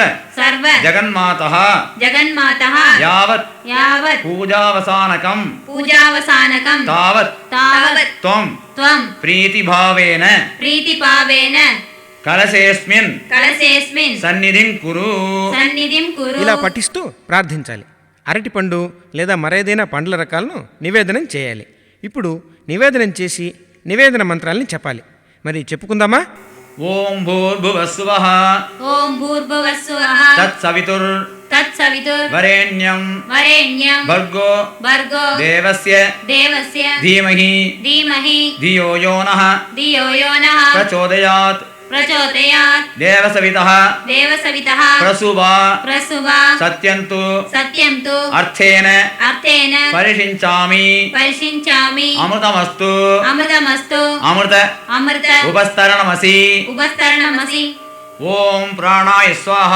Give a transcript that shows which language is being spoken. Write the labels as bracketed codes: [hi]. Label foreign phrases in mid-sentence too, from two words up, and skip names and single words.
[sa] सर्व जगन्मातः जगन्मातः यावत् यावत् पूजावसानकं पूजावसानकं तावत् तावत् त्वं त्वं प्रीतिभावेन प्रीतिभावेन कलशेऽस्मिन् कलशेऽस्मिन् सन्निधिं कुरु సన్నిధిం కురు [te] ఇలా పఠిస్తూ ప్రార్థించాలి. అరటిపండు లేదా మరేదైనా పండ్ల రకాలను నివేదనం చేయాలి. ఇప్పుడు నివేదనం చేసి నివేదన మంత్రాల్ని చెప్పాలి. మరి చెప్పుకుందామా? [sa] ఓం భూర్భువస్సువః ఓం భూర్భువస్సువః తత్సవితుర్ తత్సవితుర్ వరేణ్యం వరేణ్యం భర్గో భర్గో దేవస్య దేవస్య ధీమహి ధీమహి ధియో యో నః ధియో యో నః ప్రచోదయాత్ ప్రచోదయాత్ దేవసవితః దేవసవితః ప్రసువా ప్రసువా సత్యంతు సత్యంతు అర్థేన అర్థేన పరిషించామి పరిశించామి అమృతమస్తు అమృతమస్తు అమృత అమృత ఉపస్తరణమసి ఉపస్తరణమసి ఓం ప్రాణాయ స్వాహ